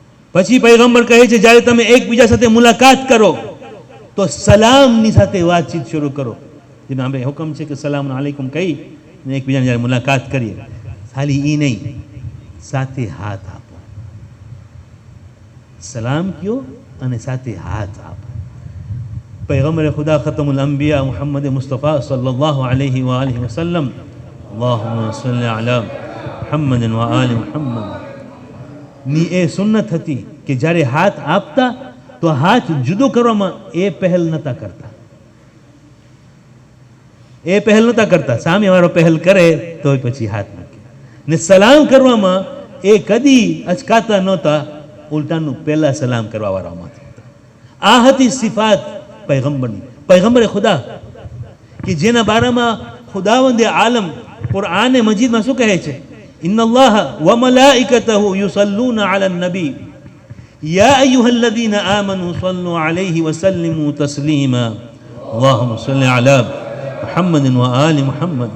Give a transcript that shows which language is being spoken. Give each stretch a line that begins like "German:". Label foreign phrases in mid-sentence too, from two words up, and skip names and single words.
Gujarati: પછી પૈગંબર કહે છે જ્યારે તમે એકબીજા સાથે મુલાકાત કરો તો સલામની સાથે વાતચીત શરૂ કરો. જેનો આપણે હુકમ છે કે
Arabic: سلام عليكم
Gujarati: કહી ને એકબીજાને જ્યારે મુલાકાત કરીએ, ખાલી એ નહીં, સાથે હાથ આપો. સલામ કયો અને સાથે હાથ આપો.
Arabic: پیغمبر خدا خاتم الأنبياء محمد مصطفى صلى الله عليه وآله وسلم اللهم صل على محمد وآل محمد
Gujarati: ની એ સુન્નત હતી કે જ્યારે હાથ આપતા તો હાથ જુદો કરવામાં એ પહેલ નતા કરતા. સામે વાળો પહેલ કરે તો પછી હાથ મૂકે. ને સલામ કરવામાં એ કદી અચકાતા નહોતા, ઉલટાનું પહેલા સલામ કરવા વાળામાં હતા. આ હતી સિફાત પૈગંબરની. પૈગંબર ખુદા કે જેના બારામાં ખુદાવંદે આલમ કુરઆન મજીદમાં શું કહે છે?
Arabic: إن الله وملائكته يصلون على النبي يا أيها الذين آمنوا صلوا عليه وسلموا تسليما اللهم صل على محمد وآل محمد.